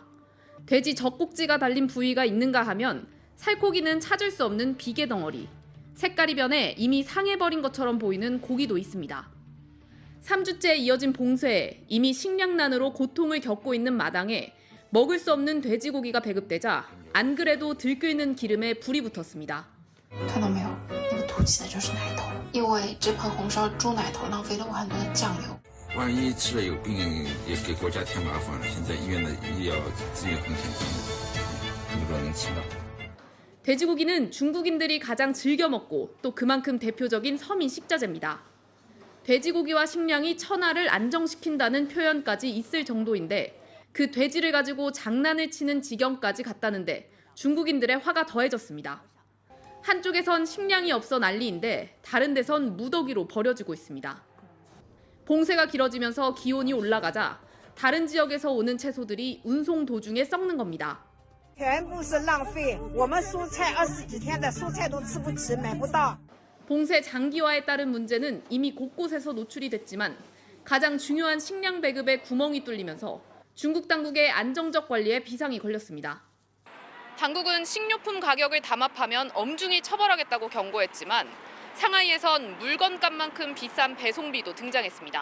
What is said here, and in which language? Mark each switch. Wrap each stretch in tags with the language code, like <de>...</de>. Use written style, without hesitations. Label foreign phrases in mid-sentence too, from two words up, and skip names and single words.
<ko>돼지 젖꼭지가 달린 부위가 있는가 하면 살코기는 찾을 수 없는 비계 덩어리. 색깔이 변해 이미 상해버린 것처럼 보이는 고기도 있습니다. 3주째 이어진 봉쇄에 이미 식량난으로 고통을 겪고 있는 마당에 먹을 수 없는 돼지고기가 배급되자 안 그래도 들끓는 기름에 불이 붙었습니다.</ko> <zh>看到没有？那个凸起的就是奶头，因为这盆红烧猪奶头浪费了我很多的酱油。万一吃了有病，也给国家添麻烦了。现在医院的医疗资源很紧张，很多人能吃到。</zh> <ko>돼지고기는 중국인들이 가장 즐겨 먹고 또 그만큼 대표적인 서민 식자재입니다. 돼지고기와 식량이 천하를 안정시킨다는 표현까지 있을 정도인데 그 돼지를 가지고 장난을 치는 지경까지 갔다는데 중국인들의 화가 더해졌습니다. 한쪽에선 식량이 없어 난리인데 다른 데선 무더기로 버려지고 있습니다. 봉쇄가 길어지면서 기온이 올라가자 다른 지역에서 오는 채소들이 운송 도중에 썩는 겁니다.</ko> <zh>全部是浪费，我们蔬菜20几天的蔬菜都吃不起，买不到。</zh> <ko>봉쇄 장기화에 따른 문제는 이미 곳곳에서 노출이 됐지만 가장 중요한 식량 배급에 구멍이 뚫리면서 중국 당국의 안정적 관리에 비상이 걸렸습니다. 당국은 식료품 가격을 담합하면 엄중히 처벌하겠다고 경고했지만 상하이에선 물건값만큼 비싼 배송비도 등장했습니다.</ko>